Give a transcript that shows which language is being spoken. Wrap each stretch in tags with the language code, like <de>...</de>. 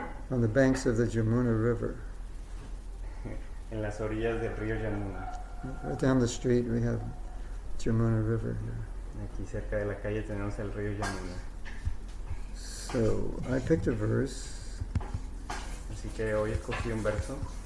<en>on the banks of the Jamuna River.</en> <es>En las orillas del río Yamuna.</es> <en>Right down the street we have Jamuna River here.</en> <es>Aquí cerca de la calle tenemos el río Yamuna.</es> <en>So I picked a verse.</en> <es>Así que hoy escogí un verso.</es>